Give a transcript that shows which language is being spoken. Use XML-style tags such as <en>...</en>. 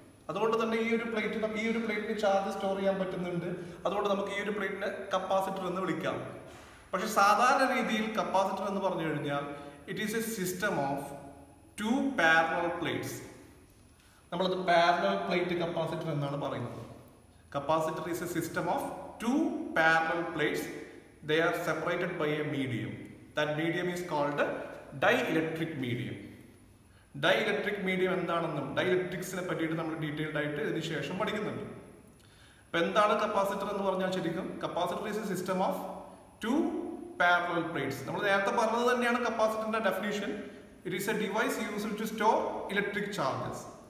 <ml>അതുകൊണ്ട് തന്നെ ഈ ഒരു പ്ലേറ്റിന് ചാർജ് സ്റ്റോർ ചെയ്യാൻ പറ്റുന്നുണ്ട്. അതുകൊണ്ട് നമുക്ക് ഈ ഒരു പ്ലേറ്റിനെ കപ്പാസിറ്റർ എന്ന് വിളിക്കാം. പക്ഷെ സാധാരണ രീതിയിൽ കപ്പാസിറ്റർ എന്ന് പറഞ്ഞു കഴിഞ്ഞാൽ</ml> <en>It is a system of 2 parallel plates.</en> <ml>നമ്മളത് പാരലൽ പ്ലേറ്റ് കപ്പാസിറ്റർ എന്നാണ് പറയുന്നത്.</ml> <en>Capacitor is a system of 2 parallel plates. They are separated by a medium. That medium is called dielectric medium.</en> <ml>Dielectric medium എന്താണെന്നും ഡൈഇലക്ട്രിക്സിനെ പറ്റിയിട്ട് നമ്മൾ detailed ആയിട്ട് ഇതിന് ശേഷം പഠിക്കുന്നുണ്ട്. അപ്പോൾ എന്താണ് കപ്പാസിറ്റർ എന്ന് പറഞ്ഞാൽ ശരിക്കും</ml> <en>Capacitor is a system of 2 parallel plates.</en> <ml>നമ്മൾ നേരത്തെ പറഞ്ഞത് തന്നെയാണ് കപ്പാസിറ്ററിന്റെ definition.</ml> <en>It is a device used to store electric charges.</en>